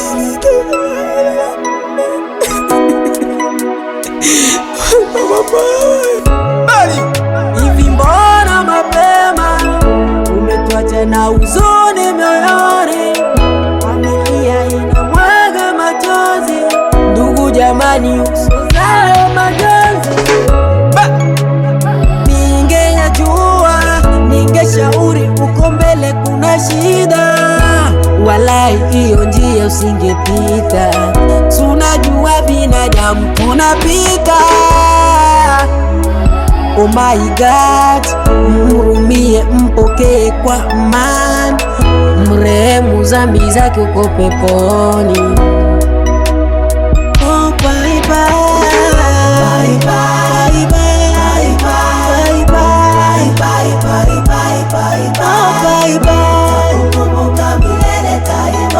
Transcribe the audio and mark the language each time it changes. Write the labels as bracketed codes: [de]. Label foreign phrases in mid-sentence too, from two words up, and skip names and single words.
[sw] Hivi mbona mapema umetuacha na huzuni moyoni, familia inamwaga machozi, ndugu jamani uso zao majonzi. Ningejua ningeshauri uko mbele kuna shida, walai hiyo njia usingepita, tunajua binadamu tunapita. [en] Oh my God, [sw] mhurumie, mpokee kwa amani, mrehemu, dhambi zake uko peponi. [en] Oh bye bye, bye bye, bye bye, bye bye, bye bye, bye bye, oh bye bye, [sw] tukumbuka milele daima.